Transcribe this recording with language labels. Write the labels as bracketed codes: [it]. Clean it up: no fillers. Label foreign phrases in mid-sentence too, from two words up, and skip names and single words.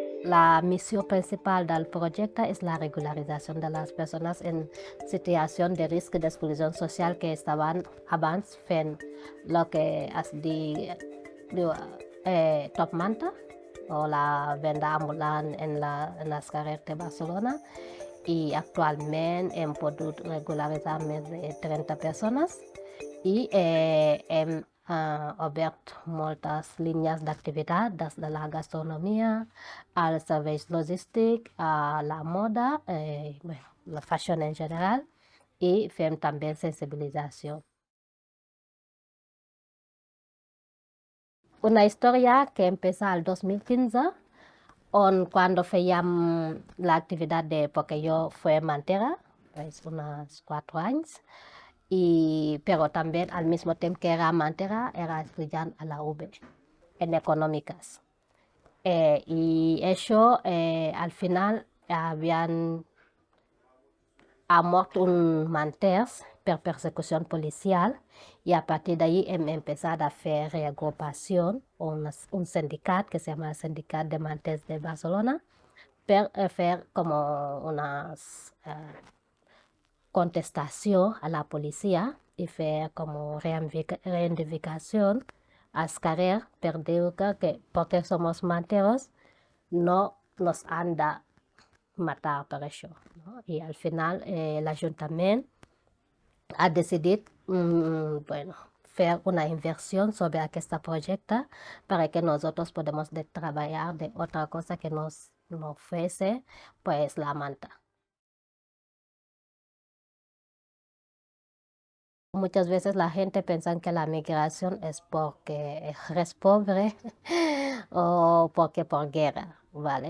[es] la misión principal del proyecto es la regularización de las personas en situación de riesgo de exclusión social que estaban antes en lo que es de Top Manta o la venda ambulante en las carreteras de Barcelona [ca] y actualmente hem pogut regularitzar més de 30 persones i hem obert moltes línies d'activitat, des de la gastronomia, als serveis logístics, a la moda, bueno, la fashion en general, i fem també sensibilització. [es] Una història que empezó el 2015, cuando [ca] fèiem l'activitat [es] porque yo fui mantera, pues unos 4 años, pero también al mismo tiempo que era mantera, era estudiante a la UB en económicas. Y eso, al final, habían mort un manters per persecución policial y a partir de ahí hem empezado a hacer reagrupación, un sindicato que se llama el Sindicat de Manters de Barcelona, per hacer como unas contestación a la policía y hacer como reivindicación [ca] als carrer per dir que [es] porque somos manteros no nos han de matar [ca] per això. [es] No? Y al final el ayuntamiento ha decidido bueno, hacer una inversión sobre este proyecto para que nosotros podamos trabajar de otra cosa que nos ofrece pues la manta. Muchas veces la gente piensa que la migración es porque eres pobre o porque por guerra, ¿vale?